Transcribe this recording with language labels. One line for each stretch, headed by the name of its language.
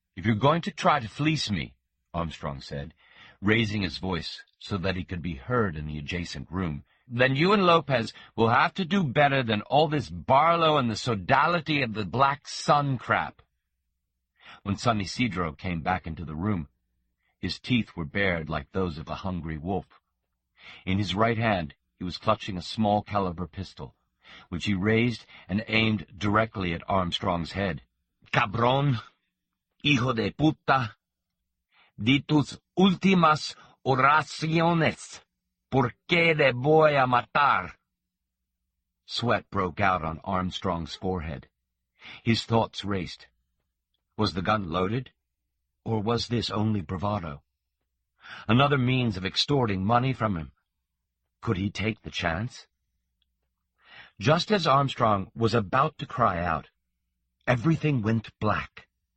English: "If you're going to try to fleece me," Armstrong said, raising his voice so that he could be heard in the adjacent room, "then you and Lopez will have to do better than all this Barlow and the sodality of the Black Sun crap." When San Ysidro came back into the room, his teeth were bared like those of a hungry wolf. In his right hand he was clutching a small-caliber pistol, which he raised and aimed directly at Armstrong's head.
Spanish: "Cabrón, hijo de puta, di tus últimas oraciones, ¿por qué te voy a matar?"
English: Sweat broke out on Armstrong's forehead. His thoughts raced. Was the gun loaded? Or was this only bravado? Another means of extorting money from him? Could he take the chance? Just as Armstrong was about to cry out, everything went black.